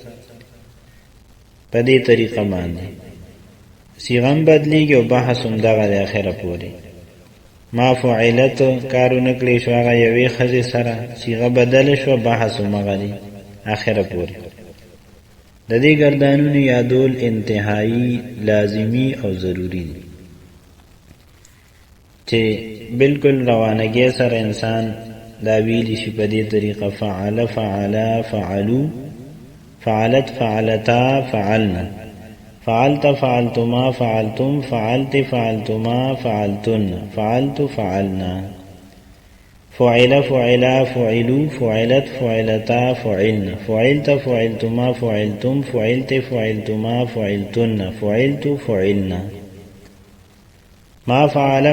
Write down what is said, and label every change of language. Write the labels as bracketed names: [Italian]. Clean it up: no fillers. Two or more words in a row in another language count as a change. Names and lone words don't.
[Pashto] په دې طریقه باندې صيغه بدلیږي او بحث هم دغه د اخره پورې [Arabic] ما فعلت [Pashto] کارونه کړی شو هغه یوې ښځې سره صيغه بدل شو بحث هم هغه دی اخره پورې د دې ګردانونو یادول انتهایی لازمی او ضروری دی چې بالکل روانګي سره انسان دا ویلی شي په دې طریقه [Arabic] فعل فعلا فعلوا فعلت فعلتا فعلنا فعلت فعلتما فعلتم فعلت فعلتما فعلتن فعلت فعلنا فعل فعلا فعلوا فعلت فعلتا فعلنا فعلت فعلتما فعلتم فعلت فعلتما فعلتن فعلت فعلنا ما فعل